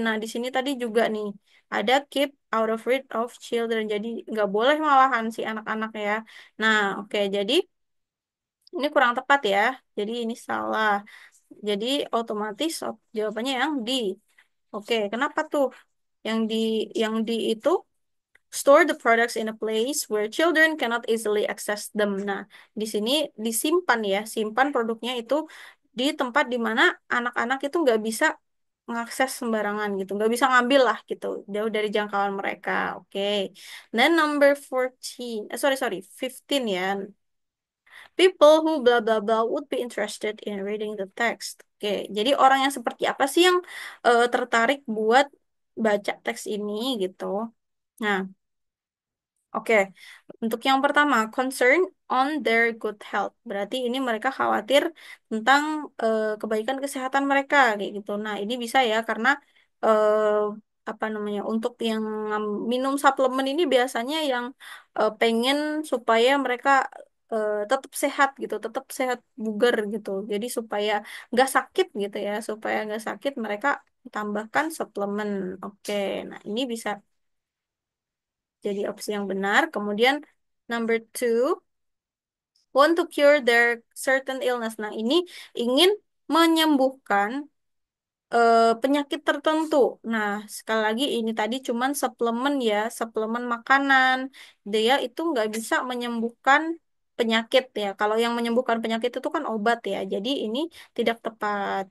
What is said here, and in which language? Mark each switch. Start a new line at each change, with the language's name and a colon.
Indonesian: Nah, di sini tadi juga nih, ada keep out of reach of children. Jadi nggak boleh malahan si anak-anak ya. Nah, oke, jadi ini kurang tepat ya. Jadi ini salah. Jadi otomatis jawabannya yang D. Oke, kenapa tuh? Yang di itu
English: store the products in a place where children cannot easily access them.
Indonesian: Nah, di sini disimpan ya, simpan produknya itu di tempat di mana anak-anak itu nggak bisa mengakses sembarangan gitu, nggak bisa ngambil lah gitu, jauh dari jangkauan mereka.
English: Oke. Then number 14, sorry sorry, 15 ya. People who blah blah blah would be interested in reading the text.
Indonesian: Oke, jadi orang yang seperti apa sih yang tertarik buat baca teks ini gitu. Nah, oke. Untuk yang pertama,
English: concern on their good health.
Indonesian: Berarti ini mereka khawatir tentang kebaikan kesehatan mereka kayak gitu. Nah, ini bisa ya karena eh, apa namanya? Untuk yang minum suplemen ini biasanya yang pengen supaya mereka tetap sehat gitu, tetap sehat bugar gitu. Jadi supaya nggak sakit gitu ya, supaya nggak sakit mereka tambahkan suplemen. Oke, nah ini bisa jadi opsi yang benar.
English: Kemudian number two, want to cure their certain illness.
Indonesian: Nah, ini ingin menyembuhkan penyakit tertentu. Nah, sekali lagi ini tadi cuman suplemen ya, suplemen makanan. Dia itu nggak bisa menyembuhkan penyakit ya. Kalau yang menyembuhkan penyakit itu kan obat ya. Jadi ini tidak tepat.